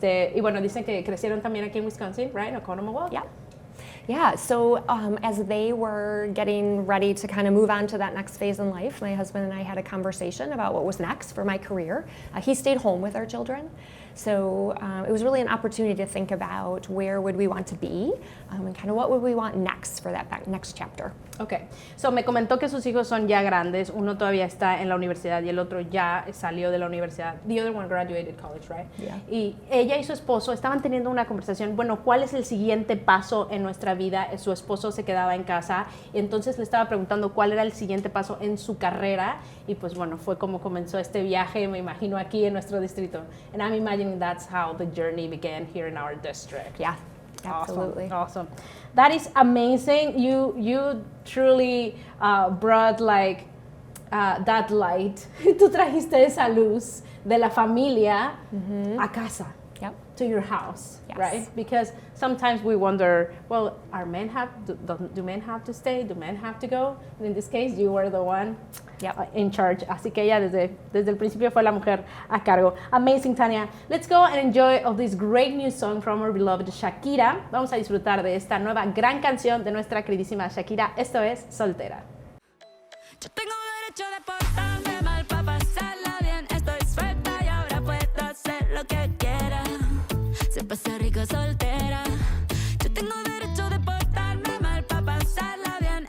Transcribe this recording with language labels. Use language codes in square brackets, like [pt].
[es] Y bueno, dicen que crecieron también aquí en Wisconsin, [en] right? [es] En Oconomowoc. [en] Yeah. Yeah, so as they were getting ready to kind of move on to that next phase in life, my husband and I had a conversation about what was next for my career. He stayed home with our children. So it was really an opportunity to think about where would we want to be and kind of what would we want next for that next chapter. [es] Okay, so me comentó que sus hijos son ya grandes, uno todavía está en la universidad y el otro ya salió de la universidad. [en] The other one graduated college, right? Yeah. [es] Y ella y su esposo estaban teniendo una conversación, bueno, ¿cuál es el siguiente paso en nuestra vida? Su esposo se quedaba en casa y entonces le estaba preguntando cuál era el siguiente paso en su carrera y pues bueno, fue como comenzó este viaje, me imagino, aquí en nuestro distrito. [en] And I'm imagining that's how the journey began here in our district. Yeah. Absolutely. Awesome. That is amazing. You truly brought like that light. [es] Tú trajiste esa luz de la familia a casa. [en] Yep. To your house, Yes. right? Because sometimes we wonder, well, do men have to stay? Do men have to go? And in this case, you were the one in charge. Así que ella desde el principio fue la mujer a cargo. Amazing, Tania. Let's go and enjoy of this great new song from our beloved Shakira. [es] Vamos a disfrutar de esta nueva gran canción de nuestra queridísima Shakira. Esto es Soltera. Yo tengo derecho de portarme mal para pasarla bien. Estoy suelta y ahora puedo hacer lo que quiera. Se pasa rico soltera. Yo tengo derecho de portarme mal para pasarla bien.